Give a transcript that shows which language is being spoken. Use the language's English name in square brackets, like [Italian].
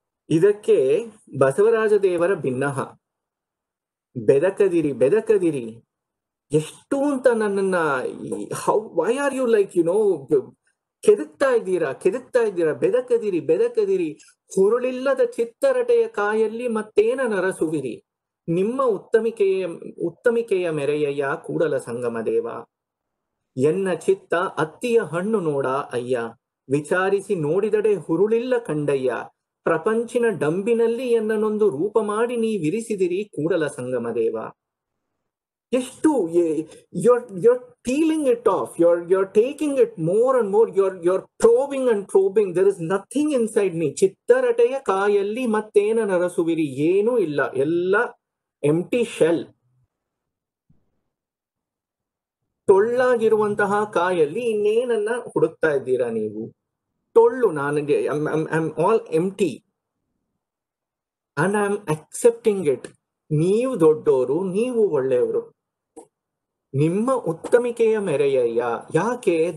[Kannada] ಇದಕ್ಕೆ ಬಸವರಾಜ ದೇವರ ಭಿನ್ನಹ ಬೆದಕದಿರಿ ಎಷ್ಟು ಅಂತ ನನ್ನನ್ನ [English] why are you like [Kannada] ಕೆದಕ್ತಾ ಇದ್ದೀರಾ, ಬೆದಕದಿರಿ ಹುರುಳಿಲ್ಲದ ಚಿತ್ತರಟೆಯ ಕಾಯಲ್ಲಿ ಮತ್ತೇನ ನರಸುವಿರಿ, ನಿಮ್ಮ ಉತ್ತಮಿಕೆಯ ಮೆರೆಯಯ್ಯ ಕೂಡಲ ಸಂಗಮ ದೇವ. ಎನ್ನ ಚಿತ್ತ ಅತ್ತಿಯ ಹಣ್ಣು ನೋಡ ಅಯ್ಯ, ವಿಚಾರಿಸಿ ನೋಡಿದಡೆ ಹುರುಳಿಲ್ಲ ಕಂಡಯ್ಯ, ಪ್ರಪಂಚಿನ ಡಂಬಿನಲ್ಲಿ ಎನ್ನನೊಂದು ರೂಪ ಮಾಡಿ ನೀ ವಿರಿಸಿದಿರಿ ಕೂಡಲ ಸಂಗಮ ದೇವ. ಎಷ್ಟು [English] you're peeling it off, you're taking it more and more, you're probing and probing. There is nothing inside me. [Kannada] ಚಿತ್ತರಟೆಯ ಕಾಯಲ್ಲಿ ಮತ್ತೇನ ನರಸುವಿರಿ, ಏನೂ ಇಲ್ಲ, ಎಲ್ಲ [English] Empty shell. [Kannada] ಟೊಳ್ಳಾಗಿರುವಂತಹ ಕಾಯಲ್ಲಿ ಇನ್ನೇನನ್ನ ಹುಡುಕ್ತಾ ಇದ್ದೀರಾ ನೀವು? ಟೊಳ್ಳು ನನಗೆ, [English] I'm all empty and I'm accepting it. [Kannada] ನೀವು ದೊಡ್ಡೋರು, ನೀವು ಒಳ್ಳೆಯವರು, ನಿಮ್ಮ ಉತ್ತಮಿಕೆಯ ಮೆರೆಯಯ್ಯ. ಯಾಕೆ?